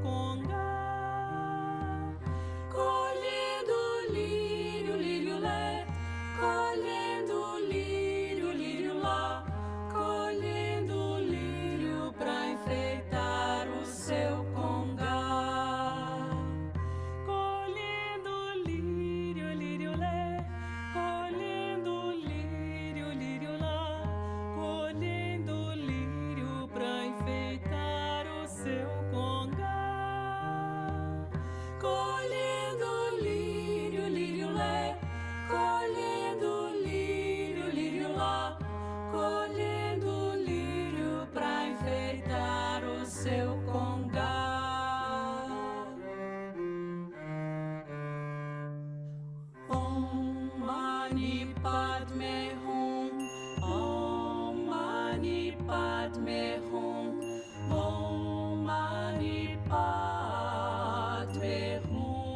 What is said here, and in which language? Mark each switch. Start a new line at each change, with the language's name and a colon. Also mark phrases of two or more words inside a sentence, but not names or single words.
Portuguese: congá, colhendo lírio, lírio lé, colhendo lírio, lírio lá, colhendo lírio pra enfeitar o seu congá, colhendo lírio, lírio lé, colhendo lírio, lírio lá, colhendo lírio pra enfeitar o seu congá, colhendo lírio, lírio lé, colhendo lírio, lírio lá, colhendo lírio pra enfeitar o seu congá.
Sanskrit: Om Mani Padme Hum, Om Mani Padme Hum, Om Mani Padme Hum.